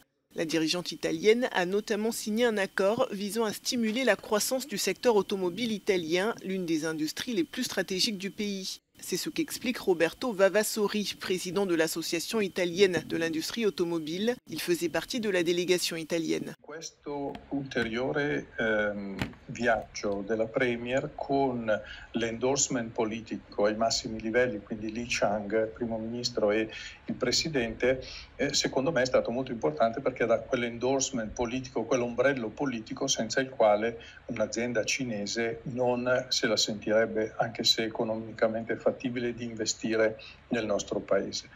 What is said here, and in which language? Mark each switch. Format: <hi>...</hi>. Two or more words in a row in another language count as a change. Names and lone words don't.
<fr>La dirigeante italienne a notamment signé un accord visant à stimuler la croissance du secteur automobile italien, l'une des industries les plus stratégiques du pays. C'est ce qu'explique Roberto Vavassori, président de l'association italienne de l'industrie automobile. Il faisait partie de la délégation italienne.</fr> <it>Questo ulteriore viaggio della Premier con l'endorsement politico ai massimi livelli, quindi Li Qiang, primo ministro, e il presidente, secondo me è stato molto importante perché dà quell'endorsement politico, quell'ombrello politico senza il quale un'azienda cinese non se la sentirebbe, anche se economicamente fattibile, di investire nel nostro paese.</it>